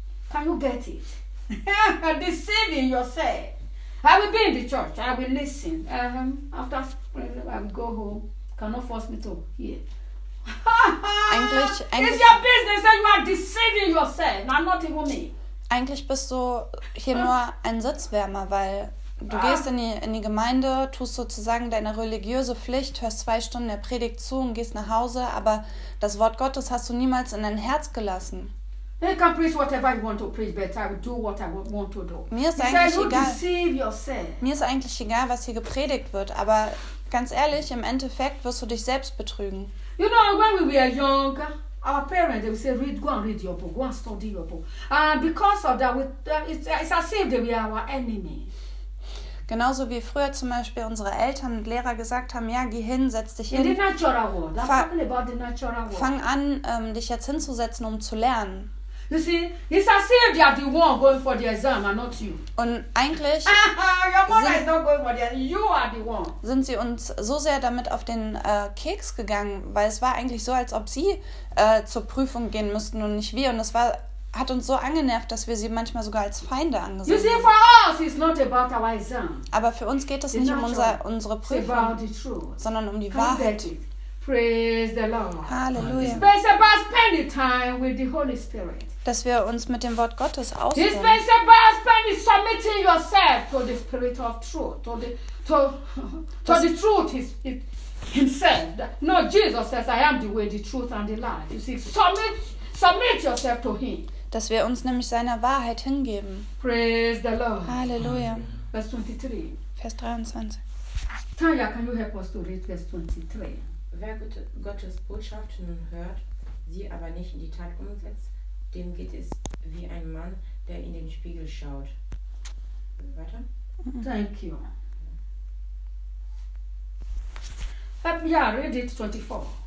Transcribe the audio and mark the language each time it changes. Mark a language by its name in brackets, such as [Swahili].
[English] Can you get it? Deceiving yourself. I will be in the church. I will listen. After I will go home. Cannot force me to hear. [German] Eigentlich, [English] it's your business and you are deceiving yourself. I'm not even me. [German] Eigentlich bist du hier nur ein Sitzwärmer, weil du gehst in die Gemeinde, tust sozusagen deine religiöse Pflicht, hörst 2 Stunden der Predigt zu und gehst nach Hause, aber das Wort Gottes hast du niemals in dein Herz gelassen. [English] You can preach whatever you want to preach, but I will do what I want to do. [German] Mir ist eigentlich egal. [English] You deceive yourself. [German] Mir ist eigentlich egal, was hier gepredigt wird, aber ganz ehrlich, im Endeffekt wirst du dich selbst betrügen. [English] You know, when we were younger, our parents, they would say, read, go and read your book, go and study your book. And because of that, it's as if they were our enemy. [German] Genauso wie früher zum Beispiel unsere Eltern und Lehrer gesagt haben, ja, geh hin, setz dich hin. [English] In the natural world. I'm talking about the natural world. [German] Fang an, dich jetzt hinzusetzen, um zu lernen. [English] You see, it's as if they are the one going for the exam and not you. [German] Und eigentlich [English] your mother is not going for the exam. You are the one. [German] Sind sie uns so sehr damit auf den Keks gegangen, weil es war eigentlich so, als ob sie zur Prüfung gehen müssten und nicht wir. Und es hat uns so angenervt, dass wir sie manchmal sogar als Feinde angesehen haben. [English] You see, for us, it's not about our exam. [German] Aber für uns geht es nicht um unsere Prüfung, sondern um die Wahrheit. [English] Praise the Lord. [German] Halleluja. [English] It's about spending time with the Holy Spirit. [German] Dass wir uns mit dem Wort Gottes ausdrücken. [English] It's about spending submitting yourself to the Spirit of Truth, to the truth himself. No, Jesus says, I am the way, the truth and the life. You see, submit yourself to him. [German] Dass wir uns nämlich seiner Wahrheit hingeben. [English] Praise the Lord. [German] Halleluja. Vers 23. [English] Tanya, can you help us to read verse 23? [German] Wer Gottes Botschaft nun hört, sie aber nicht in die Tat umsetzt, dem geht es wie ein Mann, der in den Spiegel schaut. Weiter? [English] Thank you. Ja, read it 24.